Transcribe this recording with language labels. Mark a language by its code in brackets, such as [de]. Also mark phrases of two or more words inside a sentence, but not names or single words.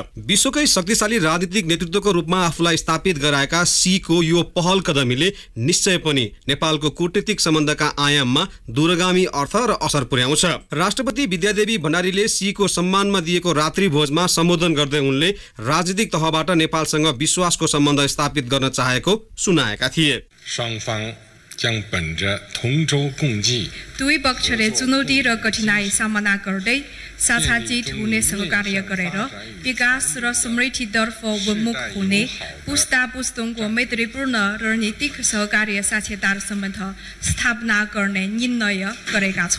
[ne] विश्वकै शक्तिशाली राजनीतिक नेतृत्वको रूपमा आफूलाई स्थापित गराएका सीको यो पहल कदमीले निश्चय पनि नेपालको कूटनीतिक सम्बन्धका आयाममा दूरगामी अर्थ र असर पुर्याउँछ। राष्ट्रपति विद्यादेवी भण्डारीले सीको सम्मानमा दिएको रात्रि भोजमा सम्बोधन गर्दै उनले राजनीतिक तहबाट नेपालसँग विश्वासको सम्बन्ध स्थापित गर्न चाहेको सुनाए। [zh] 双方将本着同舟共济 [ne] दुई पक्षले चुनौती र कठिनाई सामना गर्दै साझाजित हुने सहकार्य गरेर विकास र समृद्धितर्फ उन्मुख हुने पुस्ता पुस्तौंको मैत्रीपूर्ण रणनीतिक सहकार्य साझेदार सम्बन्ध स्थापना गर्ने निर्णय गरेका छौं।